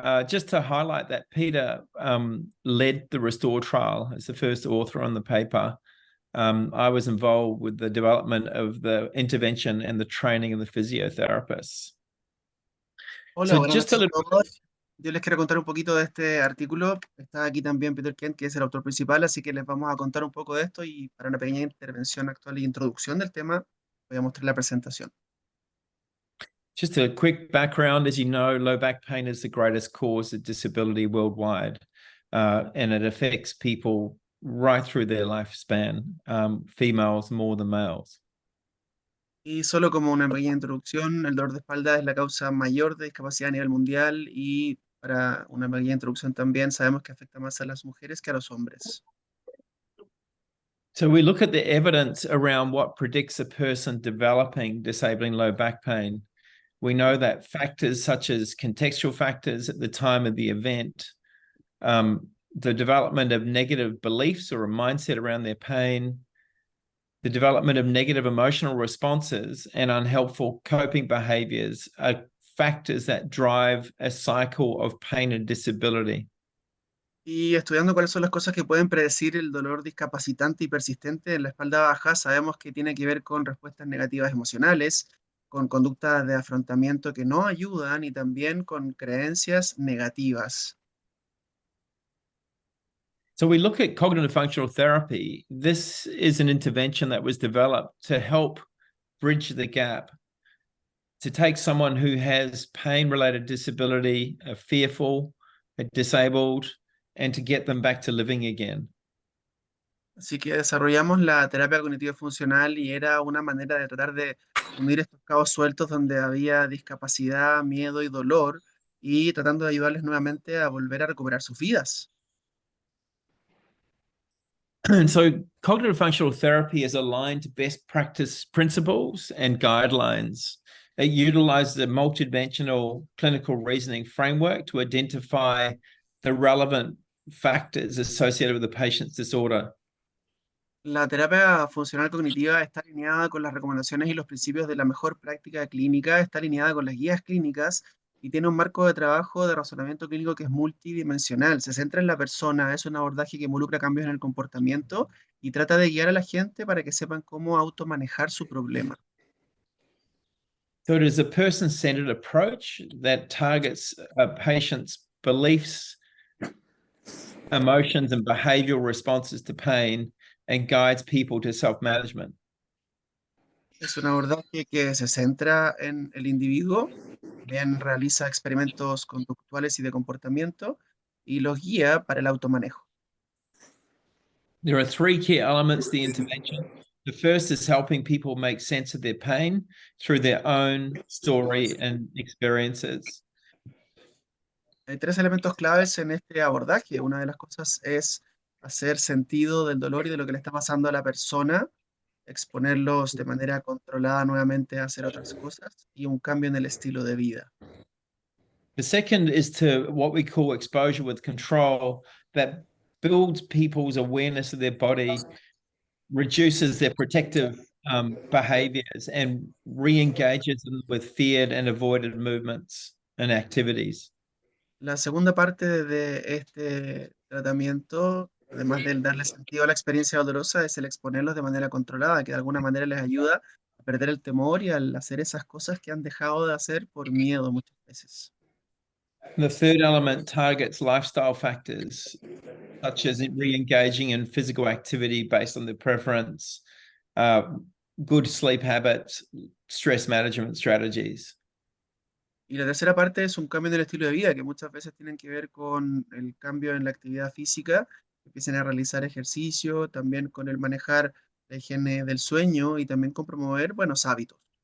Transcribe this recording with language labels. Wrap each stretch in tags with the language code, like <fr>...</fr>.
<en>Just to highlight that Peter led the Restore trial as the first author on the paper. I was involved with the development of the intervention and the training of the physiotherapists.</en> <es>Hola,</es> <en>So</en> <es>buenas</es> <en>just a</en> <es>noches a</es> <en>little</en> <es>todos. Yo les quiero contar un poquito de este artículo. Está aquí también Peter Kent, que es el autor principal, así que les vamos a contar un poco de esto y para una pequeña intervención actual y introducción del tema, voy a mostrar la presentación.</es> <en>Just a quick background, as you know, low back pain is the greatest cause of disability worldwide, and it affects people right through their lifespan, females more than males.</en> <es>Y solo como una pequeña introducción, el dolor de espalda es la causa mayor de discapacidad a nivel mundial y para una pequeña introducción también sabemos que afecta más a las mujeres que a los hombres.</es> <en>So we look at the evidence around what predicts a person developing disabling low back pain. We know that factors such as contextual factors at the time of the event, the development of negative beliefs or a mindset around their pain, the development of negative emotional responses and unhelpful coping behaviors are factors that drive a cycle of pain and disability.</en> <es>Y estudiando cuáles son las cosas que pueden predecir el dolor discapacitante y persistente en la espalda baja, sabemos que tiene que ver con respuestas negativas emocionales, con conductas de afrontamiento que no ayudan y también con creencias negativas.</es> <en>So we look at cognitive functional therapy. This is an intervention that was developed to help bridge the gap, to take someone who has pain-related disability, fearful, disabled, and to get them back to living again.</en> <es>Así que desarrollamos la terapia cognitiva funcional y era una manera de tratar de unir estos cabos sueltos donde había discapacidad, miedo y dolor y tratando de ayudarles nuevamente a volver a recuperar sus vidas.</es> <en>And so cognitive functional therapy is aligned to best practice principles and guidelines. It utilizes a multidimensional clinical reasoning framework to identify the relevant factors associated with the patient's disorder.</en> <es>La terapia funcional cognitiva está alineada con las recomendaciones y los principios de la mejor práctica clínica, está alineada con las guías clínicas y tiene un marco de trabajo de razonamiento clínico que es multidimensional. Se centra en la persona, es un abordaje que involucra cambios en el comportamiento y trata de guiar a la gente para que sepan cómo automanejar su problema.</es> <en>So it is a person-centered approach that targets a patient's beliefs, emotions, and behavioral responses to pain and guides people to self-management.</en> <es>Es un abordaje que se centra en el individuo, bien realiza experimentos conductuales y de comportamiento y los guía para el automanejo.</es> <en>There are three key elements to the intervention. The first is helping people make sense of their pain through their own story and experiences.</en> <es>Hay tres elementos claves en este abordaje. Una de las cosas es hacer sentido del dolor y de lo que le está pasando a la persona, exponerlos de manera controlada nuevamente a hacer otras cosas y un cambio en el estilo de vida.</es> <en>The second is to what we call exposure with control, that builds people's awareness of their body, reduces their protective behaviors, and re-engages them with feared and avoided movements and activities.</en> <es>La segunda parte de este tratamiento Además de darle sentido a la experiencia dolorosa, es el exponerlos de manera controlada, que de alguna manera les ayuda a perder el temor y al hacer esas cosas que han dejado de hacer por miedo muchas veces.</es> <en>The third element targets lifestyle factors, such as re-engaging in physical activity based on their preference, uh, good sleep habits, stress management strategies.</en> <es>Y la tercera parte es un cambio en el estilo de vida, que muchas veces tienen que ver con el cambio en la actividad física, que empiecen a realizar ejercicio, también con el manejar la higiene del sueño y también con promover buenos hábitos.</es>